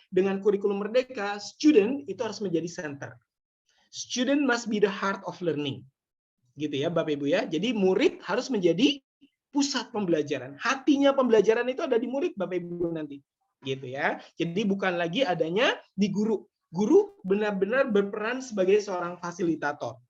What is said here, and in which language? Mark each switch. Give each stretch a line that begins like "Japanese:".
Indonesian: Dengan kurikulum merdeka, student itu harus menjadi center.
English: Student must be the heart of learning.
Indonesian: Gitu ya Bapak Ibu ya. Jadi murid harus menjadi pusat pembelajaran. Hatinya pembelajaran itu ada di murid Bapak Ibu nanti. Gitu ya. Jadi bukan lagi adanya di guru. Guru benar-benar berperan sebagai seorang fasilitator.